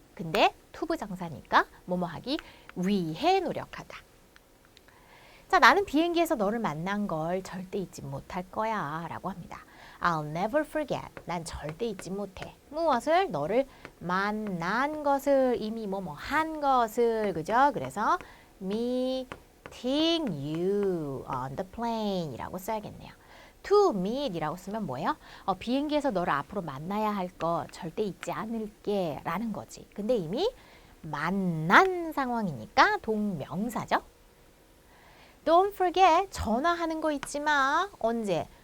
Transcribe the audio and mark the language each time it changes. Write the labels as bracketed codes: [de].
[ko] 근데 투부정사니까 뭐뭐 하기 위해 노력하다. 자, 나는 비행기에서 너를 만난 걸 절대 잊지 못할 거야 라고 합니다. [en] I'll never forget. [ko] 난 절대 잊지 못해. 무엇을? 너를 만난 것을, 이미 뭐뭐 한 것을, 그죠? 그래서 [en] meeting you on the plane [ko] 이라고 써야겠네요. to meet 이라고 쓰면 뭐예요? 비행기에서 너를 앞으로 만나야 할 거 절대 잊지 않을게 라는 거지. 근데 이미 만난 상황이니까 동명사죠. [en] Don't forget. [ko] 전화하는 거 잊지 마. 언제?